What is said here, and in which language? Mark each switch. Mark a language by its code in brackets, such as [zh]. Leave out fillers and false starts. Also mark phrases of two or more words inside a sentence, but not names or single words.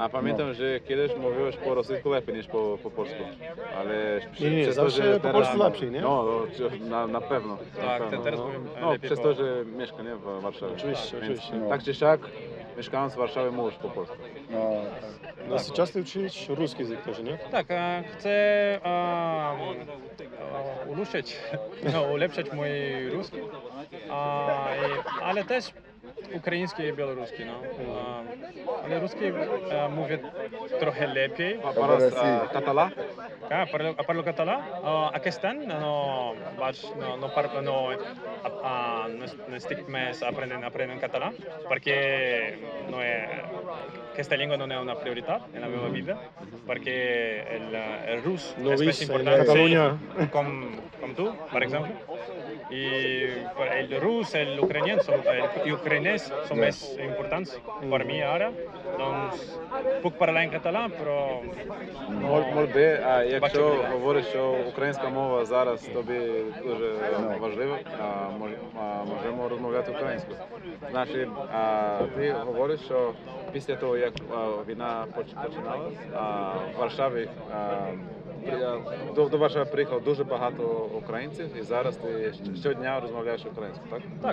[pl] A pamiętam, że kiedyś mówiłeś po rosyjsku lepiej niż po polsku. Ale Nie, przez zawsze że po polsku lepiej, nie? No, na pewno. Tak, na pewno. teraz powiem No, lepiej przez po- to, że mieszkam nie, w Warszawie. Oczywiście, Więc oczywiście. Tak czy siak, mieszkając w Warszawie mówisz po polsku. No, tak. No, [ru] сейчас ты учишь русский языk тоже, [pl] nie? Tak, chcę ulepszyć mój ruski, ale też ukraiński i białoruski. No. Ale ruski mówię trochę lepiej. [ca] Paras català? Parlo català. Aquest any no estic més aprenent català perquè aquesta llengua no és una prioritat en la meva vida perquè el rus No és més vist en important Catalunya. com tu, per exemple. I el rus, l'ucraïnès són més importants per mi ara. Doncs puc parlar en català, però Molt bé, [uk] а якщо Бачу, говориш, що українська мова зараз тобі дуже важлива, можемо розмовляти українською. Значить, ти говориш, що після того, як війна починалась, в Варшаві до вашого приїхало дуже багато українців, і зараз ти щодня розмовляєш українською, так?